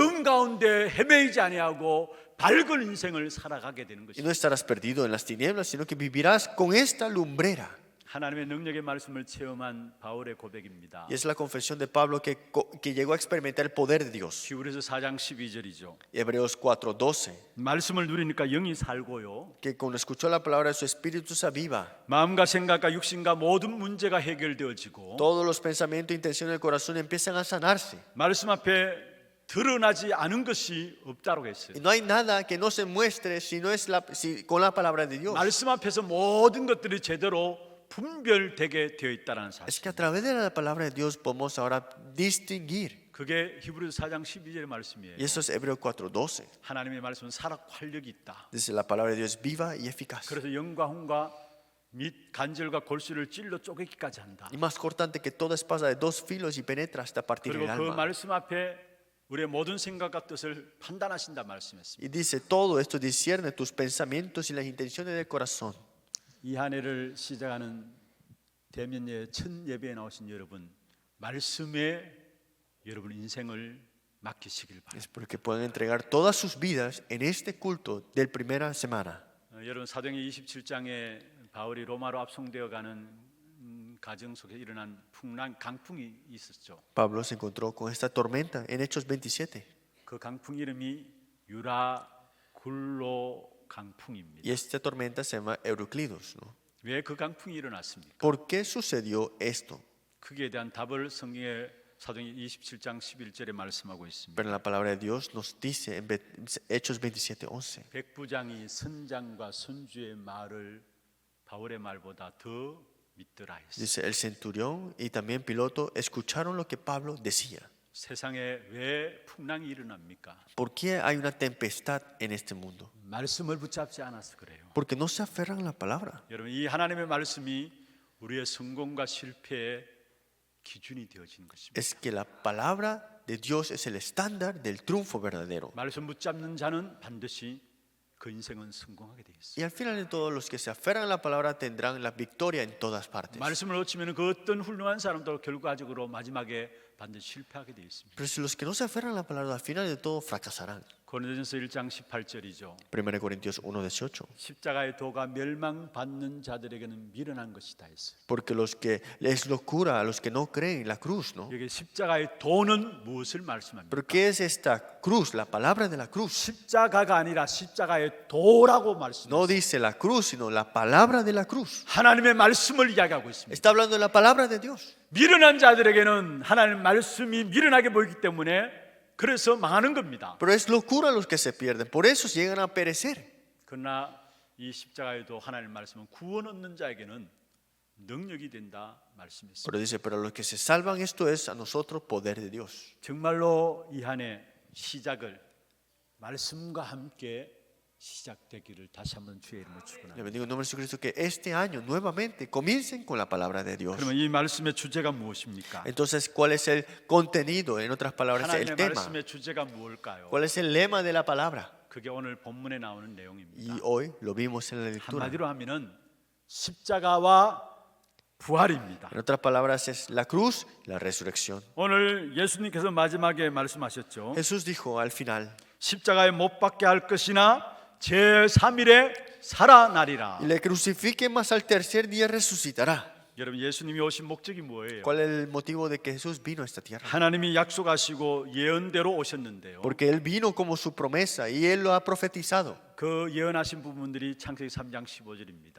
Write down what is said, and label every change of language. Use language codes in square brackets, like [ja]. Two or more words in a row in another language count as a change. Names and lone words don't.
[ko] 어둠 가운데 헤매이지 아니하고 밝은 인생을 살아가게 되는 [es] Y [ko] 것입니다. [es] no estarás perdido en las tinieblas, sino que vivirás con esta lumbrera. [ko] 하나님의 능력의 말씀을 체험한 바울의 고백입니다. [es] Y es la confesión de Pablo que llegó a experimentar el poder de Dios. [ko] 히브리서 4장 12절이죠. [es] Hebreos 4:12, [ko] 말씀을 누리니까 영이 살고요. [es] que cuando escuchó la palabra de su espíritu se aviva. [ko] 마음과 생각과 육신과 모든 문제가 해결되어지고 [es] Todos los pensamientos e intenciones del corazón empiezan a sanarse. [ko] 말씀 앞에 드러나지 않은 것이 없다고 했어요. [es] Y no hay nada que no se muestre si no es con la palabra de Dios. [ko] 말씀 앞에서 모든 것들이 제대로 분별되게 되어 있다는 [es] Es [ko] 사실. [es] que a través de la palabra de Dios podemos ahora distinguir. [ko] 그게 히브리서 4장 12절의 말씀이에요. [es] Y eso es Hebreos 4:12. [ko] 하나님의 말씀은 살아 활력이 있다. [es] Dice la palabra de Dios es viva y eficaz. [ko] 그래서 영과 혼과 및 간절과 골수를 찔러 쪼개기까지 한다. [es] Y más cortante que toda espada de dos filos y penetra hasta partir [ko] 그리고 [es] el [ko] 그 [es] alma. [ko] 말씀 앞에 우리의 모든 생각과 뜻을 판단하신다 말씀했습니다. [es] Y dice, todo esto discierne tus pensamientos y las intenciones del corazón. [ko] 이 한 해를 시작하는 대면예 첫 예배에 나오신 여러분, 말씀에 여러분 인생을 맡기시길 바랍니다. [es] Es porque pueden entregar todas sus vidas en este culto del primera semana. [ko] 여러분 사도행전 27장에 바울이 로마로 압송되어 가는 가정 속에 일어난 강풍이 있었죠. [es] Pablo se encontró con esta tormenta en Hechos 27. [ko] 그 강풍 이름이 유라굴로 강풍입니다. [es] Y esta tormenta se llama Euroclidos, ¿no? [ko] 왜 그 강풍이 일어났습니까? [es] ¿Por qué sucedió esto? [ko] 그에 대한 답을 성경의 사도행전 27장 11절에 말씀하고 있습니다. [es] Pero la palabra de Dios nos dice en Hechos 27:11. [ko] 백부장이 선장과 선주의 말을 바울의 말보다 더 믿더라 했어요. [es] Dice, el centurión y también piloto escucharon lo que Pablo decía. [ko] 세상에 왜 풍랑이 일어납니까? [es] ¿Por qué hay una tempestad en este mundo? [ko] 말씀을 붙잡지 않아서 그래요. [es] Porque no se aferran a la palabra. [ko] 여러분 이 하나님의 말씀이 우리의 성공과 실패의 기준이 되어진 것입니다. [es] Es que la palabra de Dios es el estándar del triunfo verdadero. [ko] 말씀 붙잡는 자는 반드시 그 인생은 성공하게 돼 있어요. [es] Y al final de todo, los que se aferran a la palabra tendrán la victoria en todas partes. [ko] 말씀을 놓치면 그 어떤 훌륭한 사람도 결과적으로 마지막에 반드시 실패하게 돼 있습니다. [es] Pero si los que no se aferran a la palabra, al final de todo fracasarán. [ko] 고린도전서 1장 18절이죠. [es] 1 Corintios 1:18. [ko] 십자가의 도가 멸망받는 자들에게는 미련한 것이다 했어요. [es] Porque los que es locura a los que no creen la cruz, ¿no? [ko] 여기 십자가의 도는 무엇을 말씀합니까? [es] Pero ¿qué es esta cruz? La palabra de la cruz. [ko] 십자가가 아니라 십자가의 도라고 말씀합니다. [es] No dice la cruz, sino la palabra de la cruz. [ko] 하나님의 말씀을 이야기하고 있습니다. [es] Está hablando de la palabra de Dios. [ko] 미련한 자들에게는 하나님의 말씀이 미련하게 보이기 때문에 그래서 망하는 겁니다. [es] Pero es locura a los que se pierden. Por eso llegan a perecer. [ko] 그러나 이 십자가에도 하나님의 말씀은 구원 얻는 자에게는 능력이 된다 말씀했습니다. [es] Pero dice, pero a los que se salvan, esto es a nosotros poder de Dios. [ko] 정말로 이 한 해 시작을 말씀과 함께 시작되기를 다시 한번 주의 이름으로 [es] Le [ko] 축원합니다. [es] bendigo en nombre de Jesucristo que este año nuevamente comiencen con la palabra de Dios. [ko] 그러면 이 말씀의 주제가 무엇입니까? [es] Entonces, ¿cuál es el contenido? En otras palabras, el [ko] 하나님의 [es] tema. [ko] 말씀의 주제가 무엇일까요? [es] ¿Cuál es el lema de la palabra? [ko] 그게 오늘 본문에 나오는 내용입니다. [es] Y hoy lo vimos en la lectura. [ko] 한마디로 하면은 십자가와 부활입니다. [es] En otras palabras, es la cruz, la resurrección. [ko] 오늘 예수님께서 마지막에 말씀하셨죠. [es] Jesús dijo al final, [ko] 십자가에 못 박게 할 것이나 제3일에 살아나리라. [es] y le crucifiquen, mas al tercer día resucitará. [ko] 여러분, 예수님이 오신 목적이 뭐예요? [es] ¿Cuál es el motivo de que Jesús vino a esta tierra? [ko] 하나님이 약속하시고 예언대로 오셨는데요. [es] Porque Él vino como su promesa y Él lo ha profetizado. [ko] 그 예언하신 부분들이 창세기 3장 15절입니다.